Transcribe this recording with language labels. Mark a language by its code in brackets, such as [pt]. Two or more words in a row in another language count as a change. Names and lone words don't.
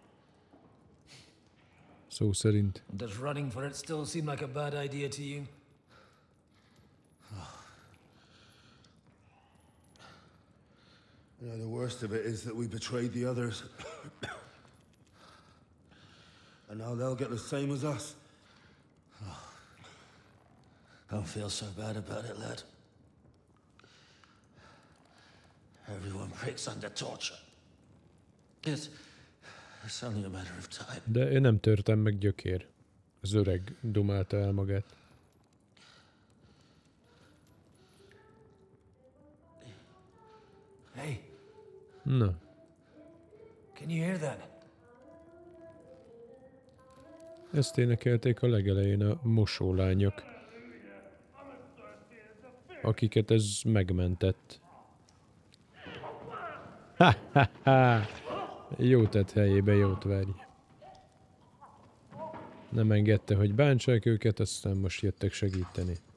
[hu] Szó szerint. [en] Does running for it still seem like a bad idea to you? You know, the worst of it is that we betrayed the others. And now they'll get the same as us. Don't feel so bad about it, lad. Everyone breaks under torture. It's only a matter of time. [hu] De én nem törtem meg, gyökér. Az öreg domálta el magát. Na. [en] Can you hear that? [hu] Ezt énekelték a legelején a mosólányok, akiket ez megmentett. Ha-ha-ha! Jó tett helyébe, jót várj. Nem engedte, hogy bántsák őket, aztán most jöttek segíteni.